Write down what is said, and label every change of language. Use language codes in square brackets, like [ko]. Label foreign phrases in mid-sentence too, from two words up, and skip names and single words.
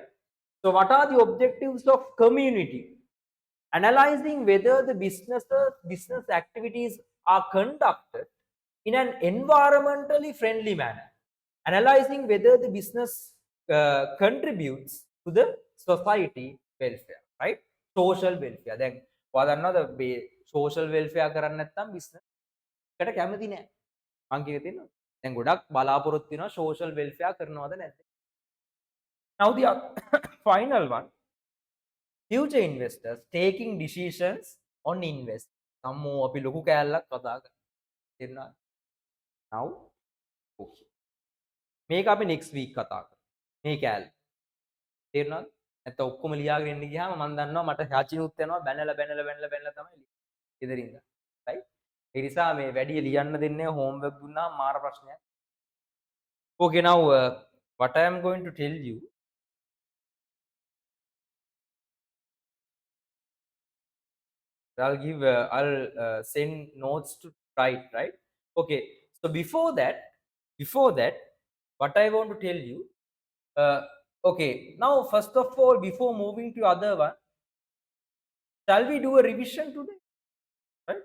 [en] So what are the objectives of community? Analyzing whether the business activities are conducted in an environmentally friendly manner. Analyzing whether the business contributes to the society welfare, right? Social welfare. Then what another social welfare [si] කරන්න නැත්නම් [en] business [si] එකට කැමති නෑ. මං කියේ තියෙනවා. දැන් ගොඩක් බලාපොරොත්තු වෙනවා [en] social welfare [si] කරනවද නැද්ද? [en] Now the final one. Future investors taking decisions on invest. [si] සම්මෝ අපි ලොකු කෑල්ලක් කතා කරා. තේරුණාද? [en] Now okay. [si] මේක අපි [en] next week [si] කතා කරමු. මේ කෑල්ල. තේරුණාද? නැත්නම් ඔක්කොම ලියාගෙන ඉන්න ගියාම මම දන්නවා මට හාචිනුත් යනවා බැනලා තමයි ඉදිරින්ද. right? ඒ නිසා මේ වැඩි ලියන්න දෙන්නේ homework දුන්නාම මාර ප්‍රශ්නයක්. [en] Okay, now what I am going to tell you, I'll send notes to write, right? Okay, so before that, what I want to tell you, okay, now first of all, before moving to other one, shall we do a revision today, right?